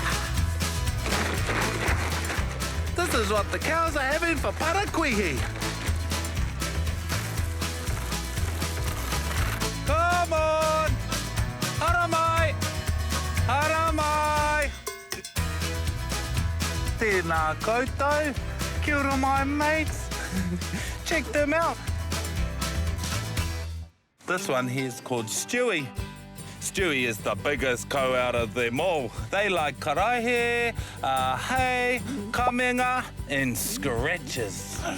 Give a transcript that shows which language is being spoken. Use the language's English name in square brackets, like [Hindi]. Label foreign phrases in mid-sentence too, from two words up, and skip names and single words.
[English] This is what the cows are having for parakuihi. Come on. [Māori] Haramai. Haramai. Tēnā koutou. Kia ora, [English] my mates. Check them out. This one here is called Stewie. Stewie is the biggest cow out of them all. They like karaihe, hay, kamenga, and scratches.